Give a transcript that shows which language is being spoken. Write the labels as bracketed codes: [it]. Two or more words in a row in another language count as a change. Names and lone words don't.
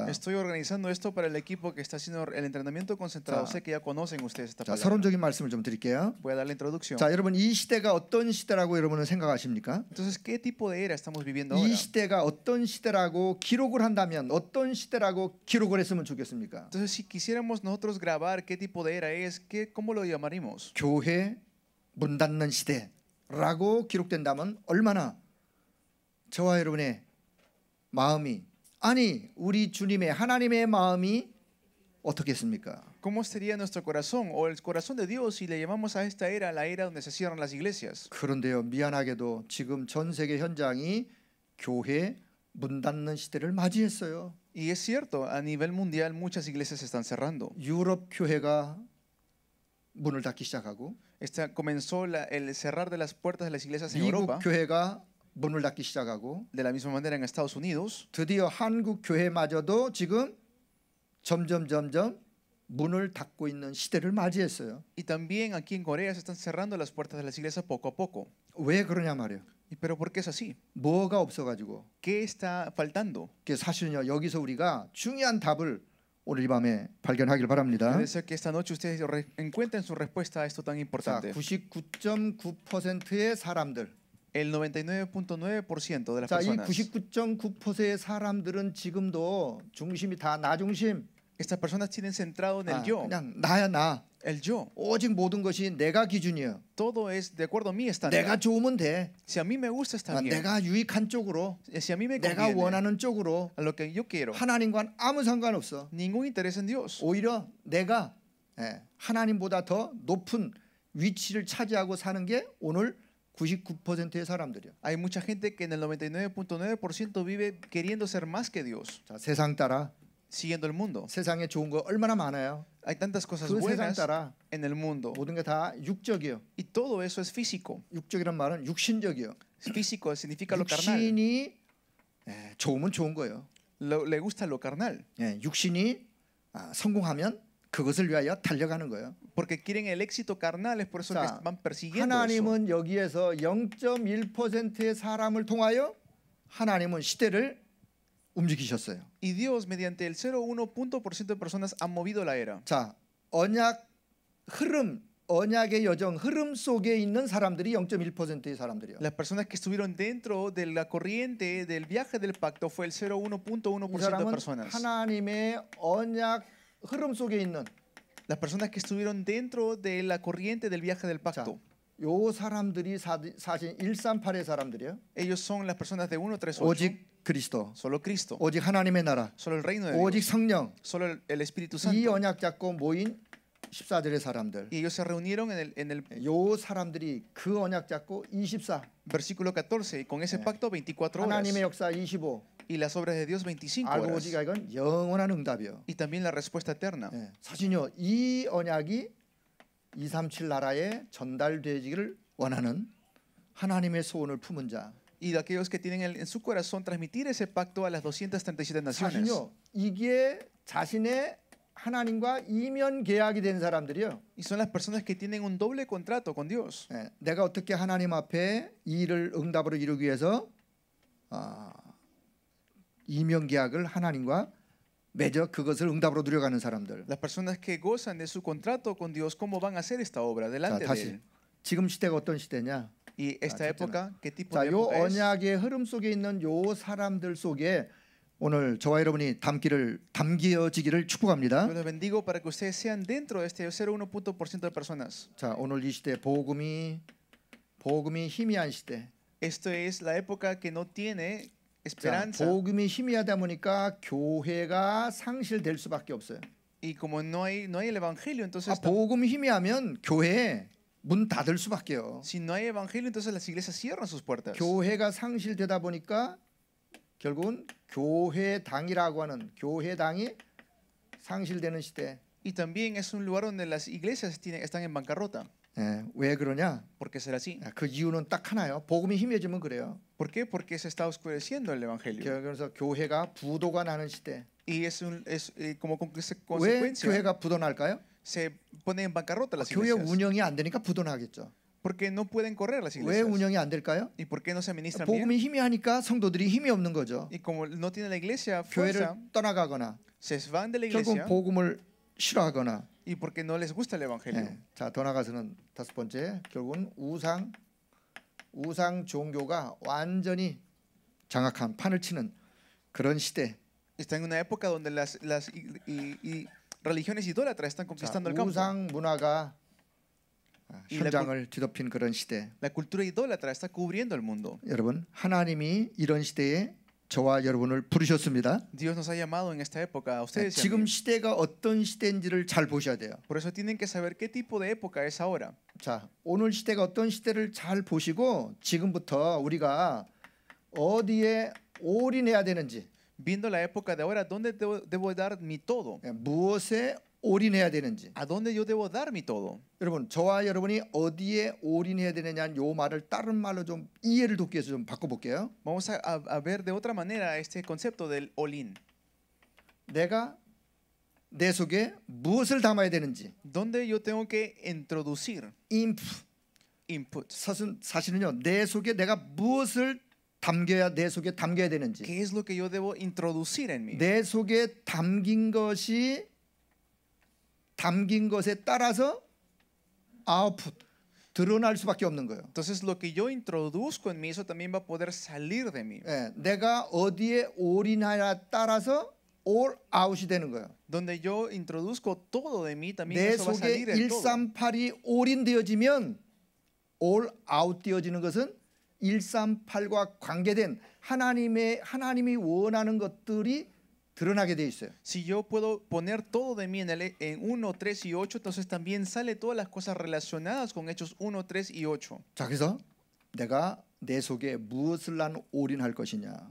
[es] Estoy organizando esto para el equipo que está haciendo el entrenamiento concentrado. Sé que ya conocen ustedes esta [ko] 자, [es] palabra. [ko] 서론적인 말씀을 좀 드릴게요. [es] Voy a dar la introducción. [ko] 자, 여러분 이 시대가 어떤 시대라고 여러분은 생각하십니까? [es] Entonces, ¿qué tipo de era estamos viviendo [ko] 이 [es] ahora? [ko] 시대가 어떤 시대라고 기록을 한다면 어떤 시대라고 기록을 했으면 좋겠습니까? [es] Entonces, si quisiéramos nosotros grabar qué tipo de era es, ¿cómo lo llamaríamos? [ko] 교회 문 닫는 시대라고 기록된다면 얼마나 저와 여러분의 마음이 아니 우리 주님의 하나님의 마음이 어떻겠습니까? [es] ¿Cómo sería nuestro corazón o el corazón de Dios si le llamamos a esta era la era donde se cierran las iglesias? [ko] 그런데요, 미안하게도 지금 전 세계 현장이 교회 문 닫는 시대를 맞이했어요. [es] Y es cierto, a nivel mundial muchas iglesias se están cerrando. [ko] 유럽 교회가 문을 닫기 시작하고 [es] Comenzó el cerrar de las puertas de las iglesias en [ko] 미국 [es] Europa, [ko] 교회가 문을 닫기 시작하고 [es] de la misma manera en Estados Unidos. [ko] 드디어 한국 교회마저도 지금 점점 문을 닫고 있는 시대를 맞이했어요. [es] Y también aquí en Corea se están cerrando las puertas de las iglesias poco a poco. [ko] 왜 그러냐 말이에요. [es] ¿Pero por qué es así? [ko] 뭐가 없어가지고. [es] ¿Qué está faltando? [ko] 그 사실은요, 여기서 우리가 중요한 답을 오늘 이 밤에 발견하길 바랍니다. [es] Puede ser que esta noche ustedes encuentren su respuesta a esto tan [ko] 자, [es] importante. [ko] 99.9%의 사람들. [es] El 99.9% de las [ko] 자, 이 [es] personas. [ko] 99.9%의 사람들은 지금도 중심이 다 나 중심. [es] Estas personas tienen centrado en el yo. [ko] 그냥 나야 나. [es] El yo. [ko] 오직 모든 것이 내가 기준이야. [es] Todo es de acuerdo a mi estándar. [ko] 내가 좋으면 돼. [es] Si a mí me gusta está bien. [ko] 내가 유익한 쪽으로, [es] Si a mí me [ko] 내가 [es] conviene, [ko] 원하는 쪽으로 [es] a lo que yo quiero. [ko] 하나님과는 아무 상관없어. [es] Ningún interés en Dios. [ko] 오히려 내가 하나님보다 더 높은 위치를 차지하고 사는 게 오늘 99%의 사람들이야. [es] Hay mucha gente que en el 99.9% vive queriendo ser más que Dios, [ko] 자, 세상 따라 [es] siguiendo el mundo. [ko] 세상에 좋은 거 얼마나 많아요. [es] Hay tantas cosas [ko] 그 세상 [es] buenas [ko] 따라 [es] en el mundo [ko] 모든 게 다 육적이요. [es] y todo eso es físico. [ko] 육적이란 말은 육신적이요. [es] Físico significa lo carnal. [ko] 육신이 좋으면 좋은 거예요. [es] Le gusta lo carnal [ko] 육신이 성공하면 그것을 위하여 달려가는 거예요. [es] porque quieren el éxito carnal, es por eso que [ko] 자, [es] van persiguiendo eso. [ko] 하나님은 여기에서 0.1%의 사람을 통하여 하나님은 시대를 움직이셨어요. [es] Y Dios mediante el 0.1% de personas han movido la era. [ko] 자, 언약 흐름, 언약의 여정 흐름 속에 있는 사람들이 0.1%의 사람들이요. [es] Las personas que estuvieron dentro de la corriente del viaje del pacto fue el [ko] 이 [es] 0.1% de [ko] 사람은 [es] personas. [ko] 하나님의 언약 흐름 속에 있는 [es] Las personas que estuvieron dentro de la corriente del viaje del pacto. [ko] 요 사람들이 사실 138의 사람들이요. [es] Ellos son las personas de 138. [ko] 오직 그리스도, [es] Solo Cristo. [ko] 오직 하나님의 나라, [es] Solo el reino de [ko] 오직 [es] Dios. [ko] 성령. [es] Solo el Espíritu [ko] 이 [es] Santo. [ko] 언약 잡고 모인 14절의 사람들. [es] Y ellos se reunieron en el [ko] 요 사람들이 그 언약 잡고 24. [es] versículo 14 y con ese pacto 24 horas [ko] 하나님의 역사 25. [es] y las obras de Dios 25 [ko] 알고 [es] horas. [ko] 보지가 이건 영원한 응답이요. [es] Y también la respuesta eterna. [ko] 사실요, 이 언약이 237 나라에 전달되기를 원하는 하나님의 소원을 품은 자. [es] Y de aquellos que tienen en su corazón transmitir ese pacto a las 237 naciones. [ko] 사실요, 이게 자신의 하나님과 이면 계약이 된 사람들이요. [es] Y son las personas que tienen un doble contrato con Dios. [ko] 내가 어떻게 하나님 앞에 이 일을 응답으로 이루기 위해서 이면 계약을 하나님과 맺어 그것을 응답으로 누려가는 사람들. [es] Las personas que gozan de su contrato con Dios, ¿cómo van a hacer esta obra [ko] 자, [es] delante de [ko] 다시 [es] Él? [ko] 지금 시대가 어떤 시대냐? [es] Y esta época, ¿qué tipo [ko] 자, [es] de [ko] 요 [es] época es? [ko] 언약의 흐름 속에 있는 요 사람들 속에 오늘 저와 여러분이 담겨지기를 축복합니다. [es] Yo les bendigo para que ustedes sean dentro de este 0.1% de personas. [ko] 자, 오늘 이 시대 복음이 희미한 시대. [es] Esto es la época que no tiene [ko] 자, [es] esperanza. [ko] 복음이 희미하다 보니까 교회가 상실될 수밖에 없어요. [es] Y como no hay el evangelio, entonces [ko] 복음이 희미하면 교회 문 닫을 수밖에요. [es] si no hay evangelio, entonces las iglesias cierran sus puertas. [ko] 교회가 상실되다 보니까 결국은 교회당이라고 하는 교회당이 상실되는 시대. [es] Y también es un lugar donde las iglesias están en bancarrota. [ko] 왜 그러냐? [es] ¿Por qué será así? [ko] 그 이유는 딱 하나요. 복음이 희미해지면 그래요. [es] ¿Por qué? Porque se está oscureciendo el evangelio. [ko] 그래서 교회가 부도가 나는 시대. [es] Y es como [ko] 왜 [es] consecuencia [ko] 교회가 부도날까요? [es] se ponen en bancarrota las [ko] 교회 [es] iglesias. [ko] 운영이 안 되니까 부도나겠죠. [es] Porque no pueden correr las [ko] 왜 [es] iglesias. [ko] 운영이 안 될까요? [es] ¿Y por qué no se administran bien? [ko] 복음이 희미하니까 성도들이 힘이 없는 거죠. [es] Y como no tiene la iglesia [ko] 교회를 [es] fuerza, [ko] 떠나가거나 [es] se van de la [ko] 결국 [es] iglesia [ko] 복음을 싫어하거나. [es] y porque no les gusta el evangelio. [ko] 자, 더 나가서는 다섯 번째, 결국은 우상 종교가 완전히 장악한 판을 치는 그런 시대. [es] Está en una época donde las religiones idólatras están conquistando el campo. [ko] 우상 문화가 현장을 뒤덮인 그런 시대. [es] La cultura idólatra está cubriendo el mundo. [ko] 여러분, 하나님이 이런 시대에 저와 여러분을 부르셨습니다. [es] Dios nos ha llamado en esta época a ustedes y a [ko] 지금 [es] mí. [ko] 시대가 어떤 시대인지를 잘 보셔야 돼요. [es] Por eso tienen que saber qué tipo de época es ahora. [ko] 자, 오늘 시대가 어떤 시대를 잘 보시고 지금부터 우리가 어디에 올인해야 되는지, [es] Viendo la época de ahora, ¿dónde debo dar mi todo? [ko] 무엇에 올인해야 되는지. [es] ¿A dónde yo debo dar mi todo? [ko] 여러분, 저와 여러분이 어디에 올인해야 되느냐 요 말을 다른 말로 좀 이해를 돕기 위해서 좀 바꿔볼게요. [es] Vamos a ver de otra manera este concepto del all-in. [ko] 내가 내 속에 무엇을 담아야 되는지. [es] ¿Dónde yo tengo que introducir input? [ko] 사실은요, 내 속에 내가 무엇을 담겨야 내 속에 담겨야 되는지. [es] ¿Qué es lo que yo debo introducir en mí? [ko] 내 속에 담긴 것에 따라서 아웃풋 드러날 수밖에 없는 거예요. [es] Entonces lo que yo introduzco en mí, eso también va a poder salir de mí. [ko] 예, 내가 어디에 올인하냐에 따라서 [en] all out [ko] 이 되는 거예요. [es] Donde yo introduzco todo de mí, también [ko] 내 [es] eso va a [ko] 속에 [es] salir del todo. [ko] 138이 올인되어지면 [en] all out [ko] 되어지는 것은 138과 관계된 하나님이 원하는 것들이 드러나게 돼 있어요. [es] Si yo puedo poner todo de mí en 1, 3 y 8, entonces también sale todas las cosas relacionadas con Hechos 1, 3 y 8. [ko] 자, 그래서 내가 내 속에 무엇을 난 올인할 것이냐.